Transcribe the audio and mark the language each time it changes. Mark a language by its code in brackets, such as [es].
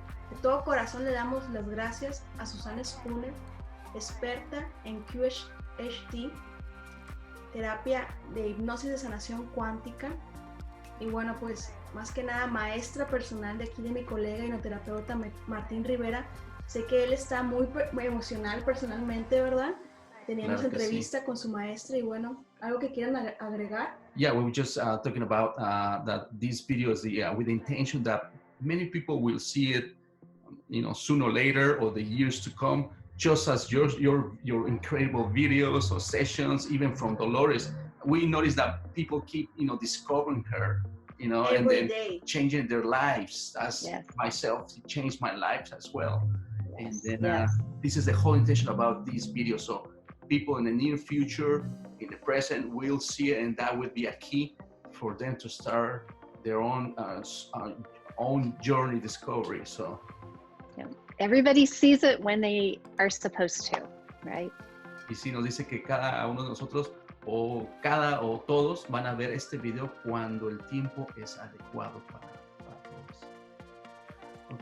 [es] De todo corazón le damos las gracias a Suzanne Spooner, experta en QHHT, terapia de hipnosis de sanación cuántica, y bueno, pues más que nada maestra personal de aquí de mi colega hipnoterapeuta Martín Rivera. Sé que él está muy emocional personalmente, ¿verdad? Teníamos entrevista con su maestra, y bueno, ¿algo que quieran agregar? [en] Yeah, we were just talking about that these videos with the intention that many people will see it, sooner or later, or the years to come, just as your incredible videos or sessions, even from Dolores. We noticed that people keep, discovering her, Every and then day. changing their lives. As myself, it changed my life as well. Yes. And then this is the whole intention about this video. So people in the near future, in the present, will see it, and that would be a key for them to start their own journey discovery. So yeah. Everybody sees it when they are supposed to, right? [es] Y sí, nos dice que cada uno de nosotros o todos van a ver este video cuando el tiempo es adecuado para todos.